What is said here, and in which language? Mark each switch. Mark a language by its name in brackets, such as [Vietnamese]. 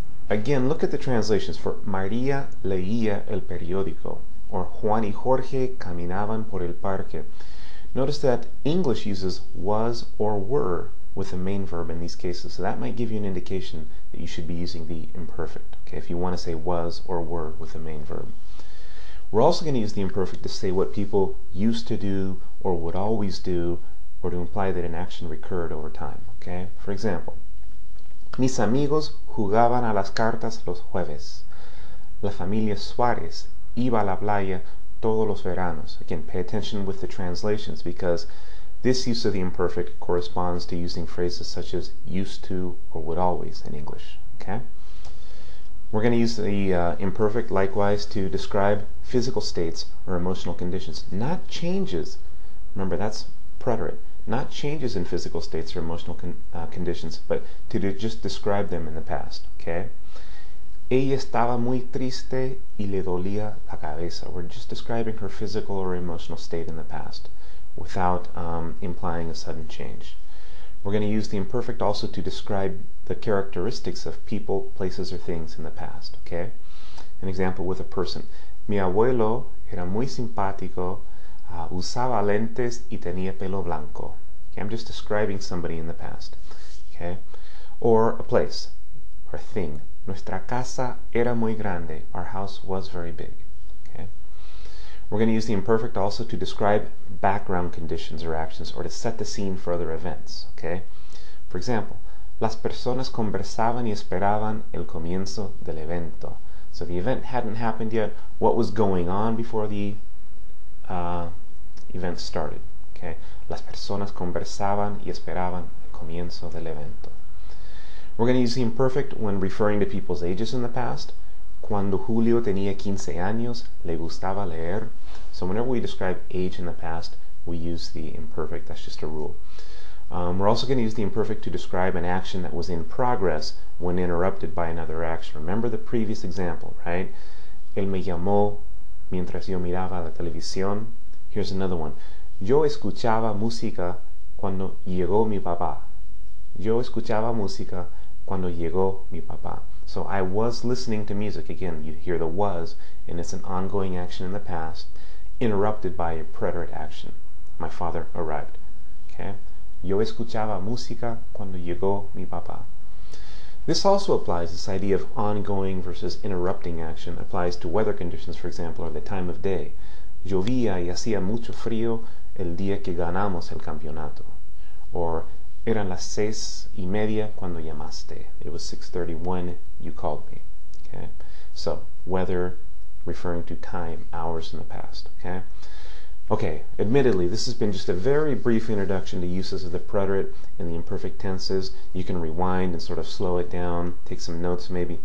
[English] Again, look at the translations for [Spanish] María leía el periódico [English] or [Spanish] Juan y Jorge caminaban por el parque. [English] Notice that English uses was or were with the main verb in these cases, so that might give you an indication that you should be using the imperfect, okay, if you want to say was or were with the main verb. We're also going to use the imperfect to say what people used to do or would always do, or to imply that an action recurred over time. Okay? For example, [Spanish] mis amigos jugaban a las cartas los jueves. La familia Suárez iba a la playa todos los veranos. [English] Again, pay attention with the translations because This use of the imperfect corresponds to using phrases such as used to or would always in English. Okay? We're going to use the imperfect likewise to describe physical states or emotional conditions, not changes. Remember, that's preterite. Not changes in physical states or emotional conditions, but to just describe them in the past. Okay? [Spanish] Ella estaba muy triste y le dolía la cabeza. [English] We're just describing her physical or emotional state in the past without implying a sudden change. We're going to use the imperfect also to describe the characteristics of people, places, or things in the past. Okay? An example with a person. [Spanish] Mi abuelo era muy simpático, usaba lentes y tenía pelo blanco. [English] Okay? I'm just describing somebody in the past. Okay? Or a place or thing. [Spanish] Nuestra casa era muy grande. [English] Our house was very big. Okay? We're going to use the imperfect also to describe background conditions or actions or to set the scene for other events. Okay? For example, [Spanish] las personas conversaban y esperaban el comienzo del evento. [English] So the event hadn't happened yet. What was going on before the event started? Okay? [Spanish] Las personas conversaban y esperaban el comienzo del evento. [English] We're going to use the imperfect when referring to people's ages in the past. [Spanish] Cuando Julio tenía 15 años, le gustaba leer. [English] So whenever we describe age in the past, we use the imperfect. That's just a rule. We're also going to use the imperfect to describe an action that was in progress when interrupted by another action. Remember the previous example, right? [Spanish] Él me llamó mientras yo miraba la televisión. [English] Here's another one. [Spanish] Yo escuchaba música cuando llegó mi papá. Yo escuchaba música cuando llegó mi papá. [English] So I was listening to music. Again, you hear the was, and it's an ongoing action in the past, interrupted by a preterite action. My father arrived. Okay? [Spanish] Yo escuchaba música cuando llegó mi papá. [English] This also applies, this idea of ongoing versus interrupting action applies to weather conditions, for example, or the time of day. [Spanish] Llovía y hacía mucho frío el día que ganamos el campeonato. Or eran las 6:30 cuando llamaste. [English] It was 6:30 when you called me. Okay? So, weather referring to time, hours in the past. Okay? Okay, admittedly, this has been just a very brief introduction to uses of the preterite in the imperfect tenses. You can rewind and sort of slow it down, take some notes maybe.